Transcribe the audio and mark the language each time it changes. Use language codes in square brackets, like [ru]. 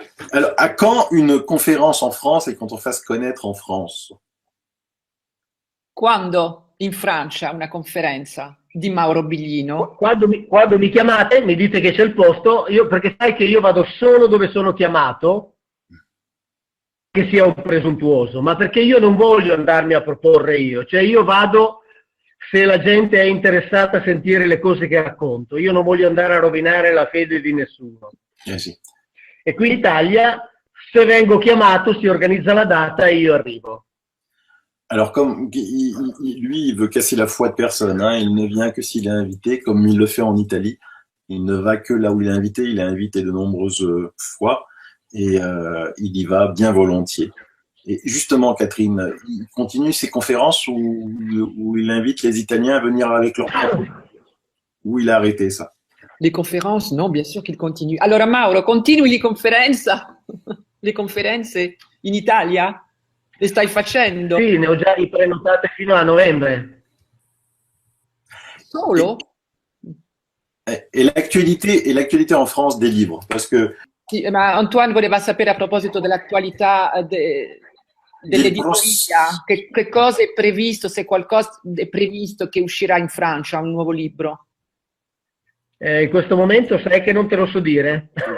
[fr] Alors, à quand une conférence en France et qu'on te fasse connaître en France? [it] Quando in Francia una conferenza di Mauro Biglino? Quando mi chiamate, mi dite che c'è il posto, perché sai che io vado solo dove sono chiamato, che sia un presuntuoso, ma perché io non voglio andarmi a proporre io, cioè io vado se la gente è interessata a sentire le cose che racconto, io non voglio andare a rovinare la fede di nessuno. Sì. E qui in Italia, se vengo chiamato, si organizza la data e io arrivo. [fr] Alors, comme lui, il veut casser la foi de personne, hein, il ne vient que s'il est invité, comme il le fait en Italie. Il ne va que là où il est invité de nombreuses fois, et il y va bien volontiers. Et justement, Catherine, il continue ses conférences où il invite les Italiens à venir avec leur propre. Où il a arrêté ça? [it] Le conferenze? [fr] No, bien sûr qu'il continue. [it] Allora Mauro, continui le conferenze in Italia? Le stai facendo? Sì, ne ho già prenotate fino a novembre. Solo? [fr] Et l'actualité en France des livres, parce que... [it] Sì, ma Antoine voleva sapere a proposito dell'attualità dell'editoria, che cosa è previsto, se qualcosa è previsto che uscirà in Francia, un nuovo libro. In questo momento sai che non te lo so dire.